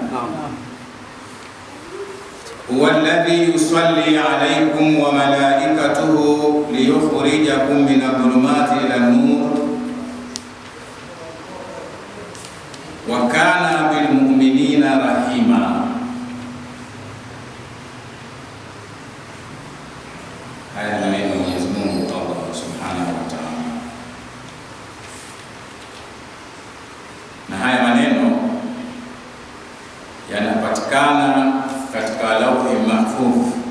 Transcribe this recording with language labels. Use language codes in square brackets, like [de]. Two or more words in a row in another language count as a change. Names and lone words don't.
[ar] هو الذي يصلي عليكم وملائكته ليخرجكم من الظلمات إلى النور وكان بالمؤمنين رحيما. [sw] Haya ni maneno ya Mwenyezi Mungu Allah [ar] سبحانه وتعالى, [sw] na haya maneno yanapatikana katika Lauhi Mahfudh.